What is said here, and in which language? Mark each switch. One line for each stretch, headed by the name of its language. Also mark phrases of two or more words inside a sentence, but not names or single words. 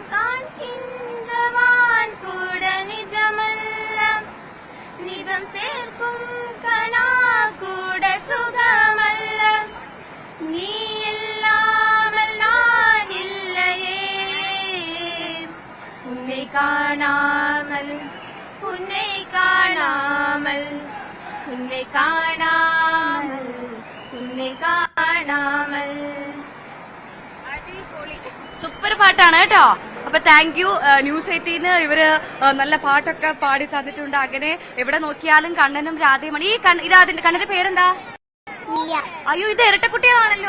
Tamil: காண்கின்றவான் கூட நிஜமல்ல நிஜம் சேர்க்கும் கணா கூட சுகமல்ல நீ இல்லாமல் நான் இல்லையே உன்னை காணாமல் உன்னை காணாமல் உன்னை காணாமல்
Malayalam: സൂപ്പർ പാട്ടാണ് കേട്ടോ. അപ്പൊ
English: thank you.
Malayalam: ന്യൂസ് 18 ഇവര് നല്ല പാട്ടൊക്കെ പാടി തന്നിട്ടുണ്ട്. അങ്ങനെ എവിടെ നോക്കിയാലും കണ്ണനും രാധയുമാണ്. ഈ കണ്ണന്റെ പേരെന്താ? അയ്യോ, ഇത് ഇരട്ടക്കുട്ടികളാണല്ലോ.